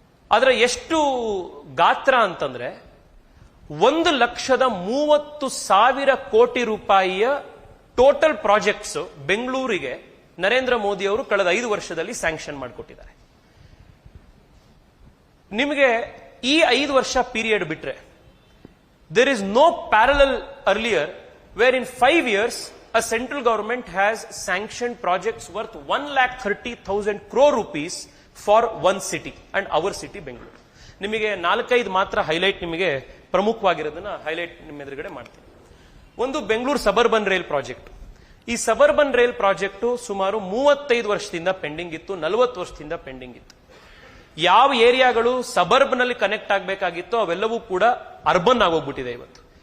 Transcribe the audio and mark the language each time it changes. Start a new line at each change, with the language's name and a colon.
Kannada: ಅದರ ಎಷ್ಟು ಗಾತ್ರ ಅಂತಂದ್ರೆ 1,30,000 ಕೋಟಿ ರೂಪಾಯಿಯ ಟೋಟಲ್ ಪ್ರಾಜೆಕ್ಟ್ಸ್ ಬೆಂಗಳೂರಿಗೆ ನರೇಂದ್ರ ಮೋದಿ ಅವರು ಕಳೆದ 5 ವರ್ಷದಲ್ಲಿ ಸ್ಯಾಂಕ್ಷನ್ ಮಾಡಿಕೊಟ್ಟಿದ್ದಾರೆ. ನಿಮಗೆ ಈ 5 ವರ್ಷ ಪೀರಿಯಡ್ ಬಿಟ್ರೆ
English: There is no parallel earlier where in 5 years a central government has sanctioned projects worth 1,30,000 crore rupees for one city and our city Bengaluru.
Kannada: ನಿಮಗೆ 4-5 ಮಾತ್ರ ಹೈಲೈಟ್, ನಿಮಗೆ ಪ್ರಮುಖವಾಗಿರೋದನ್ನ ಹೈಲೈಟ್ ನಿಮ್ಮ ಎದುರುಗಡೆ ಮಾಡ್ತೀನಿ. ಒಂದು, ಬೆಂಗಳೂರು ಸಬರ್ಬನ್ ರೈಲ್ ಪ್ರಾಜೆಕ್ಟ್. ಈ ಸಬರ್ಬನ್ ರೈಲ್ ಪ್ರಾಜೆಕ್ಟ್ ಸುಮಾರು 35 ವರ್ಷದಿಂದ ಪೆಂಡಿಂಗ್ ಇತ್ತು, 40 ವರ್ಷದಿಂದ ಪೆಂಡಿಂಗ್ ಇತ್ತು. ಯಾವ ಏರಿಯಾಗಳು ಸಬರ್ಬ್ ನಲ್ಲಿ ಕನೆಕ್ಟ್ ಆಗಬೇಕಾಗಿತ್ತೋ ಅವೆಲ್ಲವೂ ಕೂಡ ಅರ್ಬನ್ ಆಗೋಗ್ಬಿಟ್ಟಿದೆ ಇವತ್ತು.